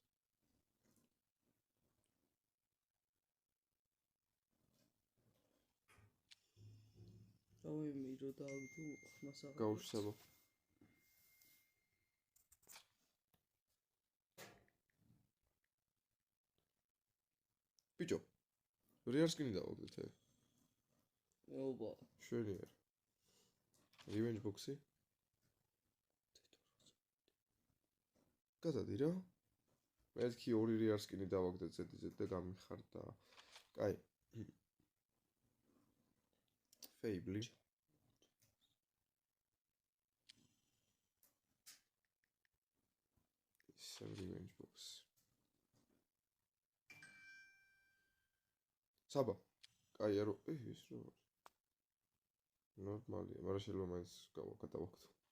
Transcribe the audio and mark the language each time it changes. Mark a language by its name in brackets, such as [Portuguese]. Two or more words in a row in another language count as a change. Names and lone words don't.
[Georgian] აუ მე რო დააგდო ხმას აღარ. გავუშვებო. ბიჭო. რეარსკინი დავაგდეთ ე. ოპა. შვენიერ. Revenge box-ი. გადადი რა. მეთქი 2 რეარსკინი დავაგდეთ ZZ და გამიხარდა. კაი. Fable. Revenge box. საბა. კაი არო, ეს რა. ნორმალია, მაგრამ შეიძლება მაინც გადავაგდო.